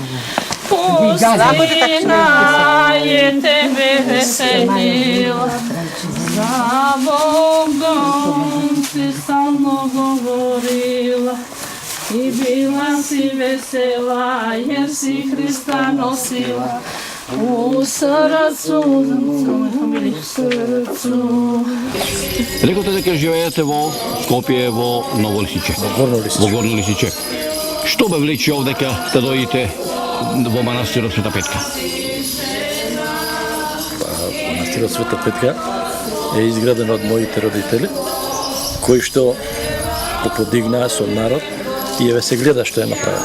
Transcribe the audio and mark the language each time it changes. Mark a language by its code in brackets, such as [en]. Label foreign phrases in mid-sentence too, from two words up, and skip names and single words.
[sr] Pustina je tebe veselila, za Bogom si stalno govorila i bila si vesela jer si Hrista nosila u srcu. [mk] Реколте дека живеете во Скопје, во Ново Лисиче. Во Горно Лисиче. Што бе влечи овдека да дојдете во манастирот Света Петка? Манастирот Света Петка е изграден од моите родители, кои што го подигнаа со народ и еве се гледа што е направено.